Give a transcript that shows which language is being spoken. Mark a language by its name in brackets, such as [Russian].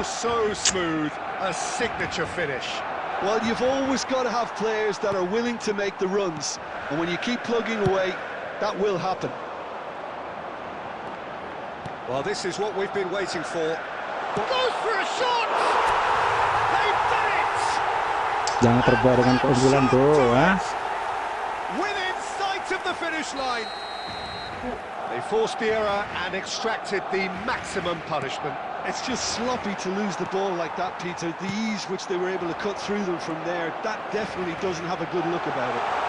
[English] So smooth. A signature finish. Well, you've always got to have players that are willing to make the runs. And when you keep plugging away, that will happen. Well, this is what we've been waiting for. Goes for a shot! They've done it! [Indonesian] Jangan terbuai dengan keunggulan, bro. [English] Within sight of the finish line. They forced the error and extracted the maximum punishment. It's just sloppy to lose the ball like that, Peter. The ease which they were able to cut through them from there, that definitely doesn't have a good look about it.